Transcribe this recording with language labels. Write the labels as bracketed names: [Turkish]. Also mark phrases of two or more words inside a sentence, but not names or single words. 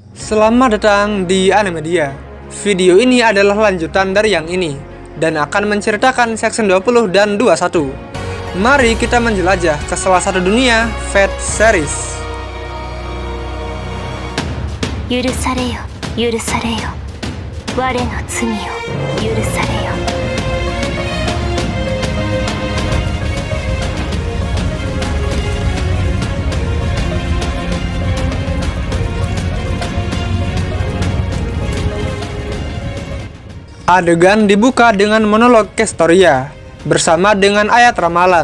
[Indonesian] Selamat datang di Animedia. Video ini adalah lanjutan dari yang ini dan akan menceritakan section 20 dan 21. Mari kita menjelajah ke salah satu dunia Fate series. [Japanese] 許されよ、許されよ。我の罪を許されよ。 [Indonesian] Adegan dibuka dengan monolog Questoria bersama dengan ayat ramalan.